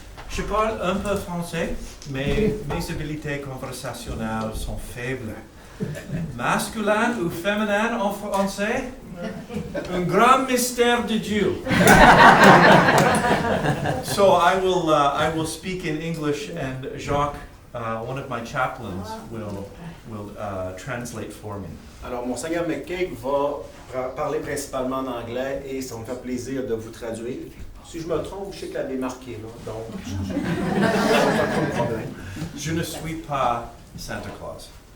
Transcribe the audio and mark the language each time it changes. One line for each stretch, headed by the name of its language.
French: Je parle un peu français, mais mes habiletés conversationnelles sont faibles. Masculin ou féminin en français? Un grand mystère de Dieu.
English: So I will speak in English, and Jacques, one of my chaplains, will translate for me.
French: Alors, Monseigneur McCaig va parler principalement en anglais et ça me fait plaisir de vous traduire. Si je me trompe, je sais qu'elle est marquée, là, donc pas de problème. Je ne suis pas Santa Claus.